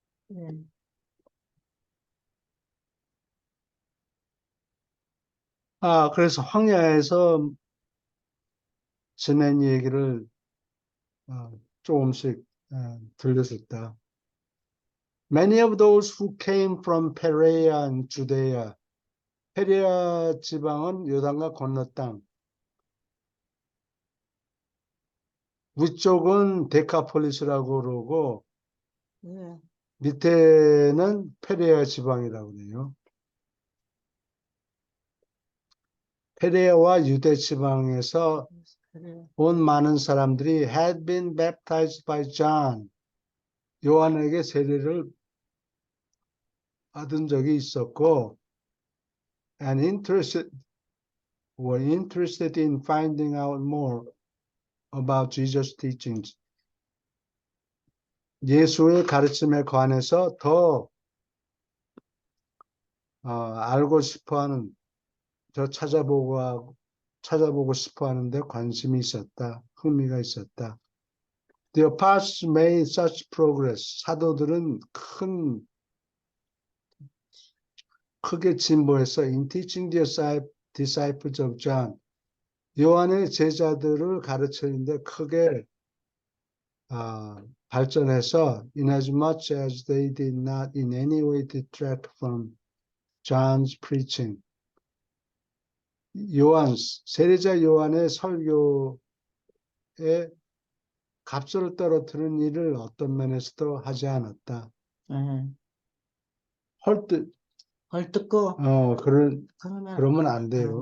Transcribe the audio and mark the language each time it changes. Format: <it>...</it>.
<ko>예. 그래서 황야에서 지낸 얘기를 조금씩 들려줬다.</ko> <en>Many of those who came from Perea and Judea.</en> <ko>페레아 지방은 요단강 건너 땅. 위쪽은 데카폴리스라고 그러고 예. 밑에는 페레아 지방이라고 그래요. 페레아와 유대 지방에서 그래. 온 많은 사람들이</ko> <en>had been baptized by John.</en> <ko>요한에게 세례를 받은 적이 있었고</ko> <en>and were interested in finding out more about Jesus' teachings.</en> <ko>예수의 가르침에 관해서 더 알고 싶어하는, 더 찾아보고 싶어하는데 관심이 있었다. 흥미가 있었다.</ko> <en>The apostles made such progress.</en> <ko>사도들은 크게 진보해서</ko> <en>in teaching the disciples of John.</en> <ko>요한의 제자들을 가르치는데 크게 발전해서</ko> <en>inasmuch as they did not in any way detract from John's preaching.</en> <ko>세례자 요한의 설교에 값을 떨어뜨리는 일을 어떤 면에서도 하지 않았다. 예. 헐뜯, 헐뜯고 그러면 안 돼요.</ko>